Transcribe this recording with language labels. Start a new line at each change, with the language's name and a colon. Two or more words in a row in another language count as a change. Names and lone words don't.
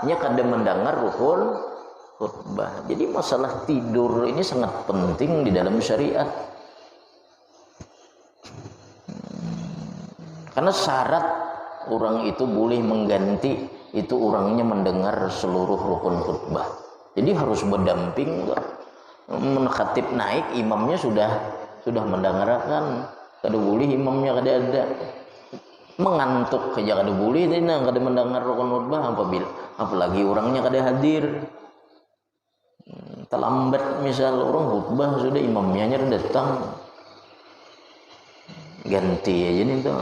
Indonesian: Nya kada mendengar rukun khutbah. Jadi masalah tidur ini sangat penting di dalam syariat. Karena syarat orang itu boleh mengganti itu orangnya mendengar seluruh rukun khutbah. Jadi harus berdamping. Khatib naik, imamnya sudah mendengarkan.
Banjar: Kada boleh imamnya kada ada. Mengantuk saja kada boleh, kada mendengar rukun khutbah apalagi orangnya kada hadir.
Indonesian: Terlambat misal orang khutbah sudah imamnya datang, ganti aja nih tuh.